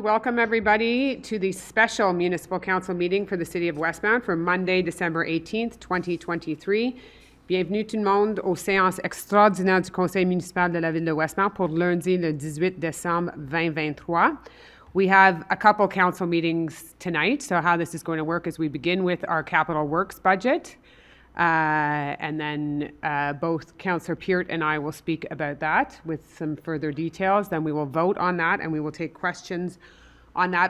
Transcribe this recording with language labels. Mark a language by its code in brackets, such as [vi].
[en] Welcome everybody to the special Municipal Council meeting for the City of Westmount for Monday, December 18th, 2023. [fr] Bienvenue tout le monde aux séances extraordinaires du Conseil municipal de la Ville de Westmount pour lundi le 18 décembre 2023. [en] We have a couple council meetings tonight, so how this is going to work is we begin with our capital works budget, and then both Councillor Peart and I will speak about that with some further details. Then we will vote on that and we will take questions on that.